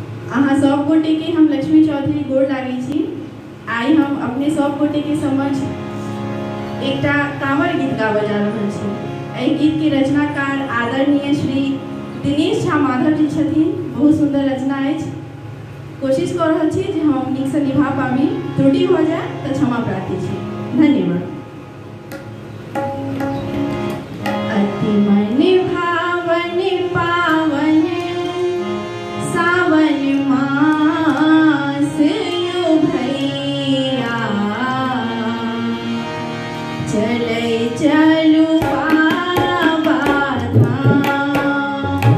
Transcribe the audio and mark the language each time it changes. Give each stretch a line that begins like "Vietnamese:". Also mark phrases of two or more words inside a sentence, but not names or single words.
Maithili: अहाँ सब गोटे के हम लक्ष्मी चौधरी गोड़ लागे छी। आई हम अपने सब गोटे के समझ एकटा कांवर गीत गाबऽ जा रहल छी। एहि गीत के रचनाकार आदरणीय श्री दिनेश झा माधव जी छथिन। बहुत सुंदर रचना अछि। कोशिश कर रहल छी जे हम नीक से निभा पाबी। त्रुटि हो जाए तो क्षमा प्रार्थी छी। धन्यवाद। अति मन भावन पावन सावन मास यो भैया, चलै चलू बाबा धाम।